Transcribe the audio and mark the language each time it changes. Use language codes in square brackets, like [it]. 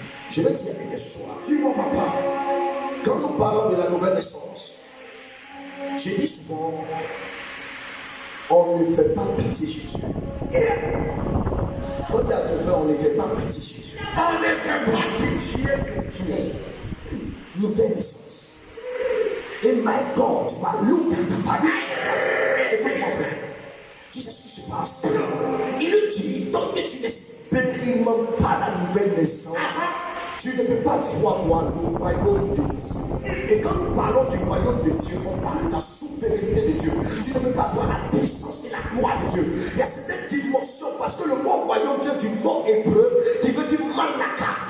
[fr] Je vais dire quelque chose ce soir. Dis-moi, papa, quand nous parlons de la nouvelle naissance, je dis souvent, on ne fait pas pitié sur Dieu. Faut dire à ton frère, on ne fait pas pitié sur Dieu. On ne fait pas pitié sur Dieu. Nouvelle naissance. [en] Et my God, look at the Bible. [fr] Écoute mon frère, tu sais ce qui se passe. Il dit, tant que tu n'expérimentes pas la nouvelle naissance, tu ne peux pas voir le royaume de Dieu. Et quand nous parlons du royaume de Dieu, on parle de la souveraineté de Dieu. Tu ne peux pas voir la puissance et la gloire de Dieu. Il y a cette dimension, parce que le mot royaume vient du mot hébreu qui veut dire manaka.